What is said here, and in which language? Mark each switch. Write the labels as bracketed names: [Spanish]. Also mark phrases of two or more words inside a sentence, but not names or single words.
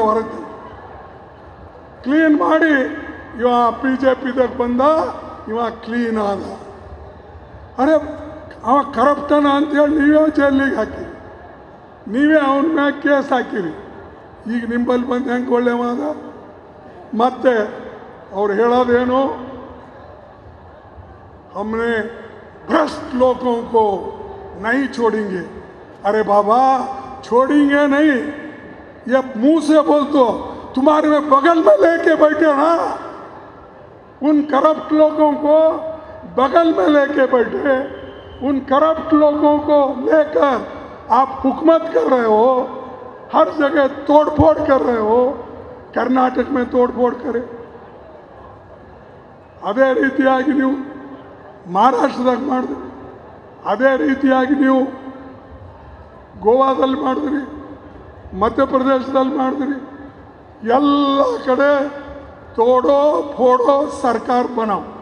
[Kannada] ಹೊರಗೆ ಕ್ಲೀನ್ ಮಾಡಿ ಇವ BJPದಾಗ ಬಂದ, ಇವ ಕ್ಲೀನ್ ಆದ. ಅರೆ, ಅವ ಕರಪ್ಟನ ಅಂತೇಳಿ ನೀವೇ ಜೈಲಿಗೆ ಹಾಕಿರಿ, ನೀವೇ ಅವನ ಮ್ಯಾಗ ಕೇಸ್ ಹಾಕಿರಿ. ಈಗ ನಿಂಬಲ್ಲಿ ಬಂದು ಹೆಂಗೆ ಒಳ್ಳೆವಾದ? ಮತ್ತೆ ಅವ್ರು ಹೇಳೋದೇನು, [Hindi] हमने भ्रष्ट लोगों को नहीं छोड़ेंगे. अरे बाबा, छोड़ेंगे नहीं, ये मुंह से बोल तो तुम्हारे में बगल में लेके बैठे ना, उन करप्ट लोगों को बगल में लेके बैठे, उन करप्ट लोगों को लेकर आप हुकूमत कर रहे हो, हर जगह तोड़फोड़ कर रहे हो. कर्नाटक में तोड़फोड़ करे, [Kannada] ಅದೇ ರೀತಿಯಾಗಿ ನೀವು ಮಹಾರಾಷ್ಟ್ರದಾಗ ಮಾಡಿದ್ರಿ, ಅದೇ ರೀತಿಯಾಗಿ ನೀವು ಗೋವಾದಲ್ಲಿ ಮಾಡಿದ್ರಿ, ಮಧ್ಯಪ್ರದೇಶದಲ್ಲಿ ಮಾಡಿದ್ರಿ. ಎಲ್ಲ ಕಡೆ [Hindi] तोड़ो फोड़ो सरकार बनाओ.